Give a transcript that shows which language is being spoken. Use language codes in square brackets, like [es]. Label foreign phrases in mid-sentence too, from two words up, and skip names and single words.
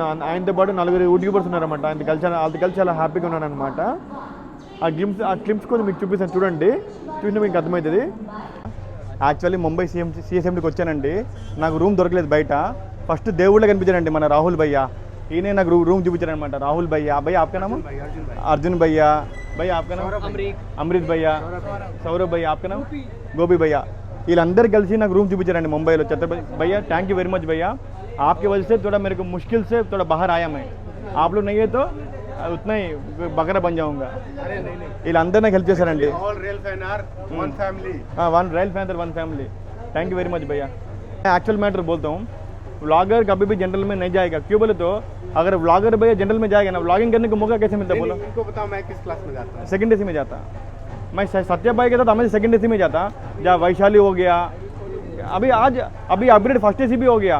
[te] ఆయనతో పాటు 4 యూట్యూబర్స్ ఉన్నారన్నమాట. వాళ్ళతో కలిసి చాలా హ్యాపీగా ఉన్నాను అనమాట. ఆ క్లిప్స్ కొంచెం మీకు చూపిస్తాను, చూడండి. చూసినా మీకు అర్థమవుతుంది. యాక్చువల్లీ ముంబై CSMDకి వచ్చానండి. నాకు రూమ్ దొరకలేదు బయట. ఫస్ట్ దేవుళ్ళ కనిపించారండి మన రాహుల్ భయ్య. ఈయనే నాకు రూమ్ చూపించారనమాట. రాహుల్ భయ్య. [hi] भैया आपका नाम? [te] అర్జున్ భయ్య. [hi] भैया आपका नाम? [te] అమృత్ భయ్య. సౌరభ్ భయ్య. [hi] आपका नाम? [te] గోపి భయ్య. వీళ్ళందరూ కలిసి నాకు రూమ్ చూపించారండి ముంబైలో. ఛత్రపతి భయ్య, [en] thank you very much భయ్య. [hi] आपके वजह से थोड़ा मेरे को मुश्किल से थोड़ा बाहर आया मैं. आप लोग नहीं है तो उतना ही बकरा बन जाऊंगा. [te] వీళ్ళందరూ నాకు హెల్ప్ చేశారండి. [en] one royal fan one family. thank you very much भैया. actual matter [hi] बोलता हूँ, व्लॉगर कभी भी जनरल में नहीं जाएगा. क्यों बोले तो अगर व्लॉगर भैया जनरल में जाएगा ना, व्लॉगिंग करने को मौका कैसे मिलता है बोलो? इनको बताओ मैं किस क्लास में जाता हूँ. सेकंड AC में जाता. मैं सत्या भाई के साथ हमें सेकंड AC में जाता. जहाँ वैशाली हो गया, अभी [en] upgrade first AC [hi] भी हो गया.